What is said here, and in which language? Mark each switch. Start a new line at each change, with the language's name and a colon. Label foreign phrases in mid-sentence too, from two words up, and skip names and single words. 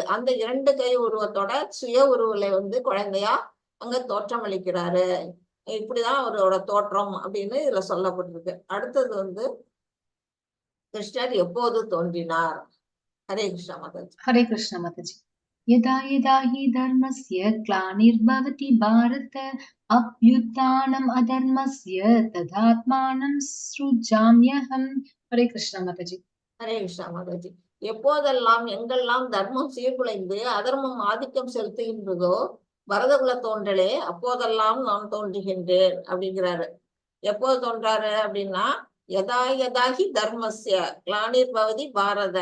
Tamil: அந்த 2 கை உருவத்தோட சுய உருவில குழந்தையா அங்க தோற்றம் அளிக்கிறாரு. இப்படிதான் அவரோட தோற்றம் அப்படின்னு இதுல சொல்லப்பட்டிருக்கு. அடுத்தது கிருஷ்ணர் எப்போது தோன்றினார்? ஹரே கிருஷ்ணா மாதாஜி. ஹரே கிருஷ்ணா மாதாஜி.
Sanskrit: यदा यदा हि धर्मस्य ग्लानिर्भवति भारत अभ्युत्थानम् अधर्मस्य तदात्मानं सृजाम्यहम्.
Tamil: ஹரே கிருஷ்ணா மாதாஜி. ஹரே கிருஷ்ணா மாதாஜி. எப்போதெல்லாம் எங்கெல்லாம் தர்மம் சீர்குலைந்து அதர்மம் ஆதிக்கம் செலுத்துகின்றதோ பரதகுல தோன்றலே அப்போதெல்லாம் நான் தோன்றுகின்றேன் அப்படிங்கிறாரு. எப்போது தோன்றாரு அப்படின்னா
Sanskrit: यदा यदा हि धर्मस्य ग्लानिर्भवति भारत.